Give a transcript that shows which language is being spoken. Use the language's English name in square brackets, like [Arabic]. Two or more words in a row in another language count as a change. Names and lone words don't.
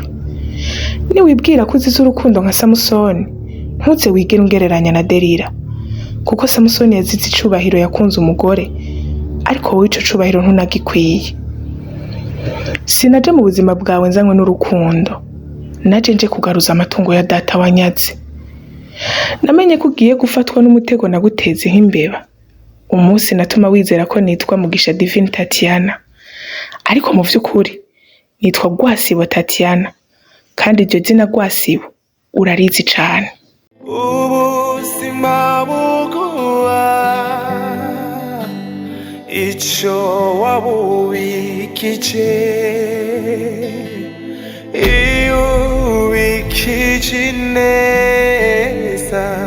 [Rundi] Niwibwira ko uzize urukundo nka Samusoni ntuze wigere ungereranya na Delila kuko Samusoni yazize icubahiro yakunze umugore ariko wowe ico cubahiro ntunagikwiye. Sinaje mu buzima bwawe nzanywe n'urukundo naje nje kugaruza amatungo ya data wanyaze. Namenye ko ugiye gufatwa n'umutego naguteze nk'imbeba umunsi natuma wizera ko nitwa Mugisha Divine Tatiana ariko mu vy'ukuri nitwa Gwasibo Tatiana kandi iryo zina Gwasibo urarizi cane. Ubuzima buguha ico wabubikije iyo ubikije neza